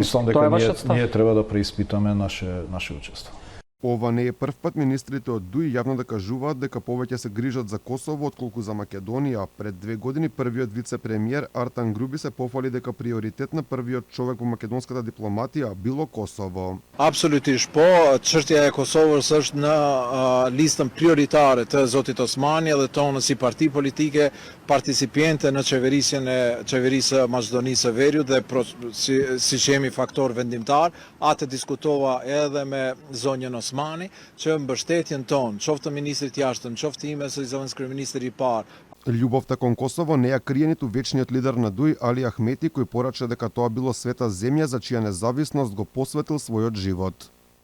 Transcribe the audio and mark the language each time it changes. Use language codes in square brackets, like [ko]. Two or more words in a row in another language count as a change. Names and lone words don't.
[mk] Мислам дека ние треба да преиспитаме наше учество. Ова не е прв пат министрите од ДУИ јавно да кажуваат дека повеќе се грижат за Косово отколку за Македонија. Пред 2 години првиот вице-премиер Артан Груби се пофали дека приоритет на првиот човек во македонската дипломатија било Косово. [sq] Absolutisht po, çështja e Kosovës është në listën prioritare të zotit Osmani dhe tonë si parti politike participiente në qeverisë së Maqedonisë së Veriut dhe si jemi faktor vendimtar, atë diskutova edhe me zonjën Osmani që mbështetjen tonë, qoftë të ministrit jashtëm, qoftë ime së zëvendës kryeministri i parë. [mk] Љубовта кон Косово не ја крие ниту вечниот лидер на ДУИ Али Ахмети, кој порача дека тоа било света земја за чија независност го посветил својот живот.